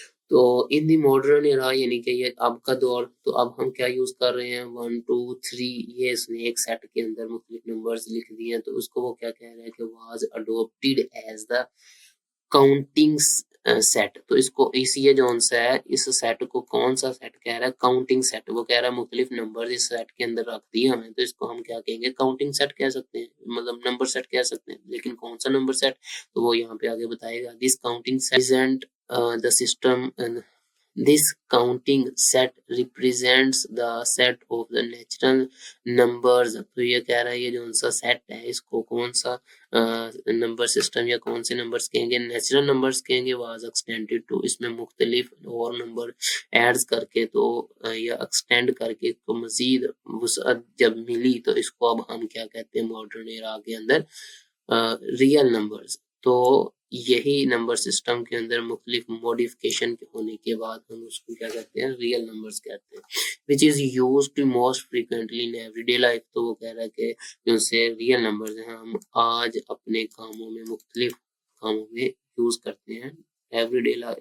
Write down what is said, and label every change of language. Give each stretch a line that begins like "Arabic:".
Urdu: تو ان the modern era یعنی کہ یہ اب کا دور، تو اب ہم کیا یوز کر رہے ہیں 1 2 3، یہ اس نے ایک سیٹ کے اندر مختلف نمبرز لکھ دیے ہیں. تو اس کو وہ کیا کہہ رہا ہے کہ
English: Was adopted as the counting set.
Urdu: تو اس کو اس یہ جون سا ہے، اس سیٹ کو کون سا سیٹ کہہ رہا ہے؟ Counting set. وہ کہہ رہا ہے مختلف نمبر اس سیٹ کے اندر رکھ دیے ہمیں، تو اس کو ہم کیا کہیں گے؟ کاؤنٹنگ سیٹ کہہ سکتے ہیں، مطلب نمبر سیٹ کہہ سکتے ہیں. لیکن کون سا نمبر سیٹ؟ تو وہ یہاں پہ آگے بتائے گا.
English: This counting set the system this counting set represents the set of the natural numbers.
Urdu: تو یہ کہہ رہا ہے یہ جو سا سیٹ ہے اس کو کون سا نمبر سسٹم یا کون سے نمبرز کہیں گے؟ نیچرل نمبرز کہیں گے.
English: was extended to,
Urdu: اس میں مختلف اور نمبر ایڈز کر کے تو یا ایکسٹینڈ کر کے کو مزید وسعت جب ملی تو اس کو اب ہم کیا کہتے ہیں ماڈرن ایرا کے اندر ریئل نمبرز. تو یہی نمبر سسٹم کے اندر مختلف موڈیفکیشن ہونے کے بعد ہم اس کو کیا کہتے ہیں؟ ریئل نمبرز کہتے ہیں.
English: which is used most frequently in everyday life.
Urdu: تو وہ کہہ رہا ہے کہ جو سے ریئل نمبرز ہیں ہم آج اپنے کاموں میں مختلف کاموں میں یوز کرتے ہیں ایوری ڈے